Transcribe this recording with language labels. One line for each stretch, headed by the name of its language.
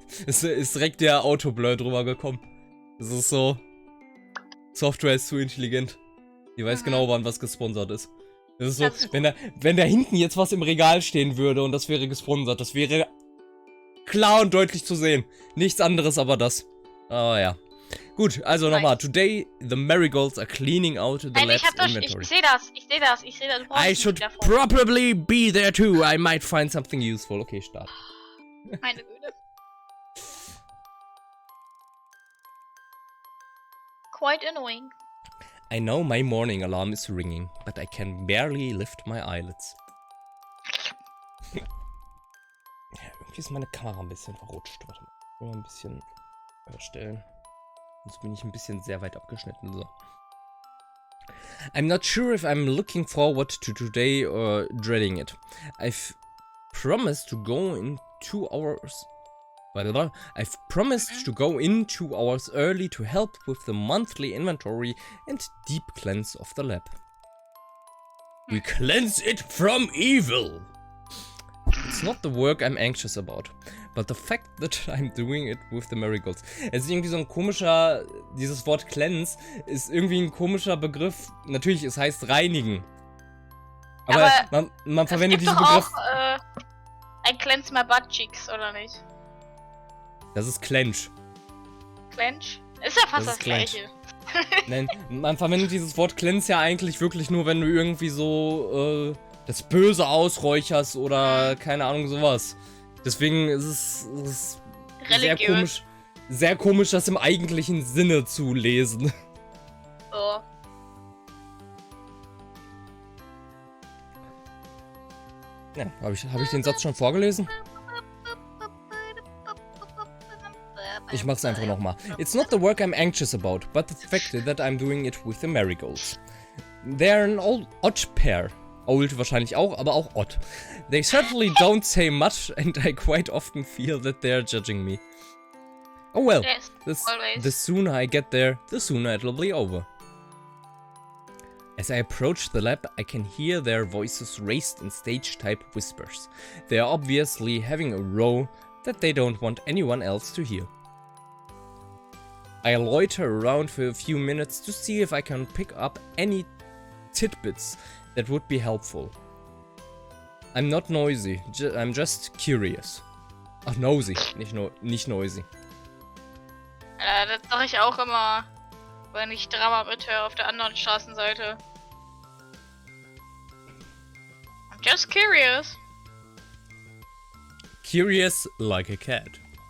German: Es ist direkt der Autoblur drüber gekommen. Es ist so. Software ist zu intelligent. Die weiß genau, wann was gesponsert ist. Das ist so, Das ist wenn da hinten jetzt was im Regal stehen würde und das wäre gesponsert, das wäre klar und deutlich zu sehen. Nichts anderes, aber das. Aber ja. Gut, also nochmal.
English: Today, the marigolds are cleaning out the lab's inventory.
German: Ich sehe das. Du brauchst
English: I
German: nicht
English: should
German: davon.
English: probably be there too. I might find something useful. Okay, start.
German: Meine Güte.
English: Quite annoying. I know my morning alarm is ringing, but I can barely lift my eyelids.
German: Ja, irgendwie ist meine Kamera ein bisschen verrutscht. Warte mal. Nur ein bisschen verstellen. Sonst bin ich ein bisschen sehr weit abgeschnitten. So.
English: I'm not sure if I'm looking forward to today or dreading it. I've promised to go in 2 hours. I've promised to go in 2 hours early to help with the monthly inventory and deep cleanse of the lab. We cleanse it from evil! It's not the work I'm anxious about, but the fact that I'm doing it with the marigolds.
German: Es ist irgendwie so ein komischer, dieses Wort cleanse ist irgendwie ein komischer Begriff. Natürlich, es heißt reinigen. Aber man verwendet diesen Begriff. Auch,
English: I cleanse my butt cheeks,
German: oder nicht? Das ist Clench. Clench? Ist ja fast das Clench. Gleiche. Nein, man verwendet dieses Wort Cleanse ja eigentlich wirklich nur, wenn du irgendwie so das Böse ausräucherst oder keine Ahnung sowas. Deswegen ist es sehr komisch, das im eigentlichen Sinne zu lesen. Oh. Ja, hab ich den Satz schon vorgelesen? Ich mach's einfach nochmal.
English: It's not the work I'm anxious about, but the fact that I'm doing it with the marigolds. They're an odd pair.
German: Old wahrscheinlich auch, aber auch odd.
English: They certainly don't say much, and I quite often feel that they're judging me. Oh well, Yes, the sooner I get there, the sooner it'll be over. As I approach the lab, I can hear their voices raised in stage-type whispers. They are obviously having a row that they don't want anyone else to hear. I loiter around for a few minutes to see if I can pick up any tidbits that would be helpful. I'm not noisy, I'm just curious.
German: Ach, nosy, nicht noisy. Das sag ich auch immer, wenn ich Drama mithöre auf der anderen Straßenseite.
English: I'm just curious. Curious like a cat.